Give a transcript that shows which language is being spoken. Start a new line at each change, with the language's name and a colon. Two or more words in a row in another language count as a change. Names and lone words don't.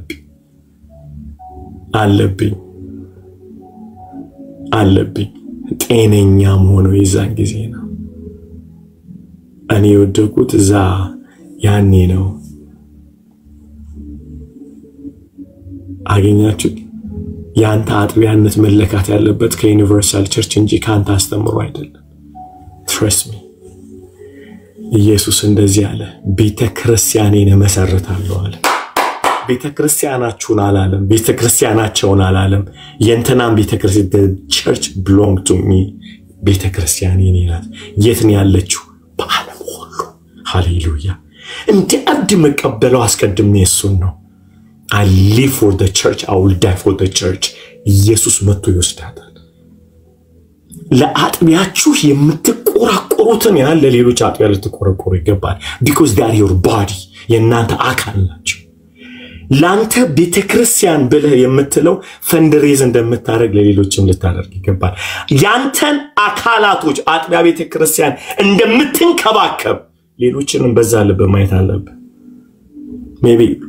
Amharic: አለብኝ። ጤነኛም ሆኖ ይዛን ጊዜ ነው እኔ ወደቁት እዛ ያኔ ነው። አገኛችሁ? ያንተ አጥቢያነት መለካት ያለበት ከዩኒቨርሳል ቸርች እንጂ ካንተ አስተምሮ አይደለም።
English: trust me።
Amharic: ኢየሱስ እንደዚህ አለ፣ ቤተክርስቲያኔን መሰረታለሁ አለ። ቤተክርስቲያናችሁን አላለም፣ ቤተክርስቲያናቸውን አላለም። የእንተናም ቤተክርስቲያን
English: church belong to me።
Amharic: ቤተክርስቲያኔን ይላል። የት ነው ያለችው? በዓለም ሁሉ። ሃሌሉያ። እንደ አብድ መቀበለው አስቀድሜ እሱን ነው።
English: I live for the church, I will die for the church።
Amharic: ኢየሱስ መጥቶ ይወስዳታል። ለአጥቢያችሁ የምትቆራቆሩትን ያህል ለሌሎች አጥቢያ ልትቆረቆሩ ይገባል።
English: because they are your body፣
Amharic: የእናንተ አካል ናቸው። ላንተ ቤተክርስቲያን ብለህ የምትለው ፈንድሬዝ እንደምታደርግ ለሌሎችም ልታደርግ ይገባል። ያንተን አካላቶች አጥቢያ ቤተክርስቲያን እንደምትንከባከብ ሌሎችንም በዛ ልብ ማየት አለብህ። ሜቢ